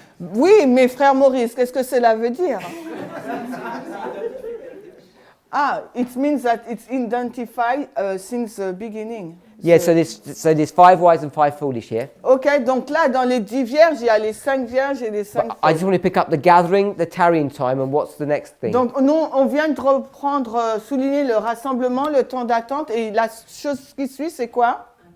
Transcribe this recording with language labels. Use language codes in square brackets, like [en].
[fr] Oui, mais frère Maurice, qu'est-ce que cela veut dire? [en] It means that it's identified since the beginning. Yeah, so there's 5 wise and 5 foolish here. [fr] Ok, donc là, dans les 10 vierges, il y a les 5 vierges et les 5 [en] But I just want to pick up the gathering, the tarrying time, and what's the next thing? [fr] Donc, nous, on vient de reprendre, souligner le rassemblement, le temps d'attente, et la chose qui suit, c'est quoi?